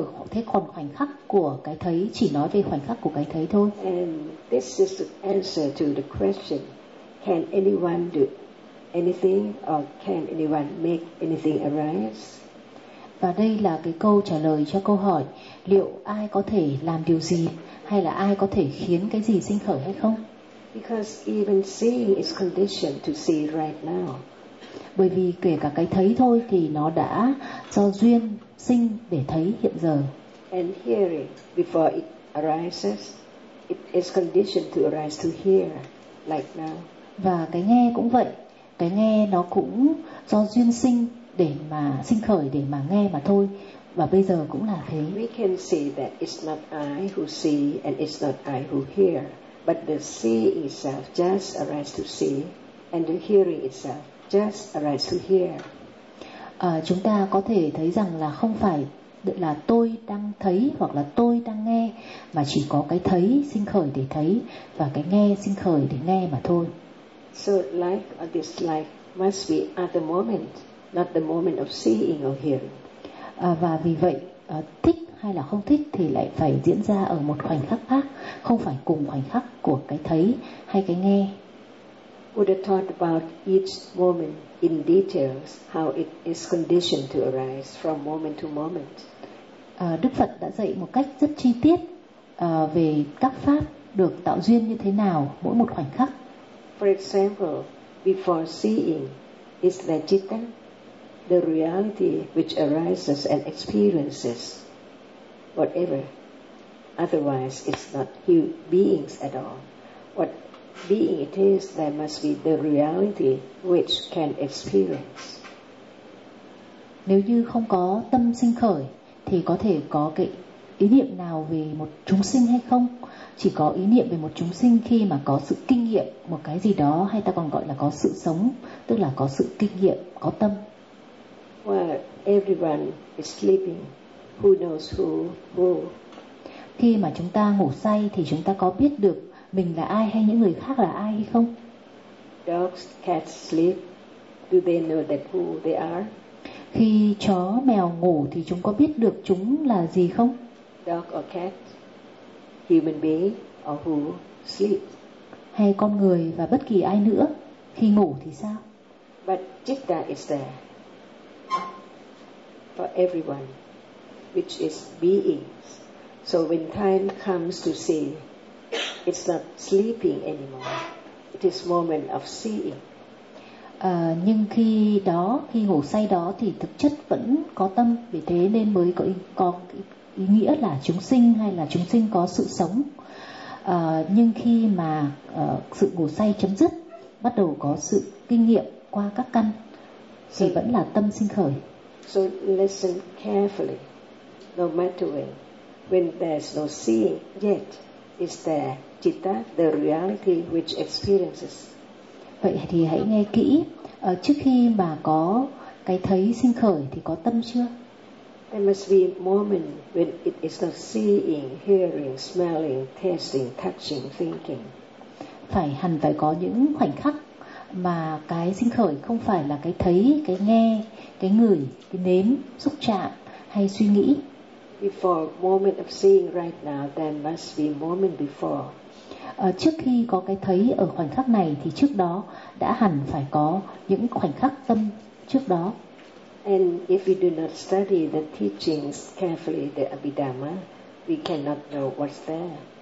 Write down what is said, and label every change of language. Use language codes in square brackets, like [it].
[vi] Thế còn khoảnh khắc của cái thấy, chỉ nói về khoảnh khắc của cái thấy thôi. [en] And this is the answer to the question, can anyone do anything or can anyone make anything arise? [vi] Và đây là cái câu trả lời cho câu hỏi liệu ai có thể làm điều gì hay là ai có thể khiến cái gì sinh khởi hay không? [en] Because even seeing is conditioned to see right now. [vi] Bởi vì kể cả cái thấy thôi thì nó đã do duyên sinh để thấy hiện giờ. [en] And hearing before it arises, it is conditioned to arise to hear like now. [vi] Và cái nghe cũng vậy, cái nghe nó cũng do duyên sinh để mà sinh khởi, để mà nghe mà thôi, và bây giờ cũng là thế. [en] We can see that it's not I who see and it's not I who hear, but the seeing itself just arises to see and the hearing itself just arises to hear. [vi] Chúng ta có thể thấy rằng là không phải là tôi đang thấy hoặc là tôi đang nghe, mà chỉ có cái thấy sinh khởi để thấy và cái nghe sinh khởi để nghe mà thôi. [en] So like or dislike must be at the moment, not the moment of seeing or hearing. [vi] Và vì vậy, thích hay là không thích thì lại phải diễn ra ở một khoảnh khắc khác, không phải cùng khoảnh khắc của cái thấy hay cái nghe. [en] Buddha thought about each moment in details, how it is conditioned to arise from moment to moment. [vi] Đức Phật đã dạy một cách rất chi tiết về các pháp được tạo duyên như thế nào mỗi một khoảnh khắc. [en] For example, before seeing is the citta, the reality which arises and experiences whatever, otherwise it's not beings at all. What being it is, there must be the reality which can experience. [vi] Nếu như không có tâm sinh khởi thì có thể có cái ý niệm nào về một chúng sinh hay không? Chỉ có ý niệm về một chúng sinh khi mà có sự kinh nghiệm một cái gì đó, hay ta còn gọi là có sự sống, tức là có sự kinh nghiệm, có tâm. [en] While everyone is sleeping, who knows who, who? [vi] Khi mà chúng ta ngủ say thì chúng ta có biết được mình là ai hay những người khác là ai hay không? [en] Dogs, cats sleep. Do they know that who they are? [vi] Khi chó, mèo ngủ thì chúng có biết được chúng là gì không? [en] Dog or cat, human being or who sleep? [vi] Hay con người và bất kỳ ai nữa khi ngủ thì sao? [en] But citta is there for everyone, which is beings. So when time comes to see, it's not sleeping anymore. It is moment of seeing. [vi] Nhưng khi đó, khi ngủ say đó thì thực chất vẫn có tâm, vì thế nên mới có ý nghĩa là chúng sinh hay là chúng sinh có sự sống. Nhưng khi mà sự ngủ say chấm dứt, bắt đầu có sự kinh nghiệm qua các căn, thì vẫn là tâm sinh khởi. [en] So listen carefully. No matter when there's no seeing yet, is there citta, the reality which experiences? [vi] Vậy thì hãy nghe kỹ. Trước khi mà có cái thấy sinh khởi thì có tâm chưa? [en] There must be a moment when it is not seeing, hearing, smelling, tasting, touching, thinking. [vi] Phải hẳn phải có những khoảnh khắc mà cái sinh khởi không phải là cái thấy, cái nghe, cái ngửi, cái nếm, xúc chạm hay suy nghĩ. [en] Before moment of seeing right now, there must be moment before. [vi] Trước khi có cái thấy ở khoảnh khắc này thì trước đó đã hẳn phải có những khoảnh khắc tâm trước đó. [en] And if we do not study the teachings carefully, the Abhidhamma, we cannot know what's there.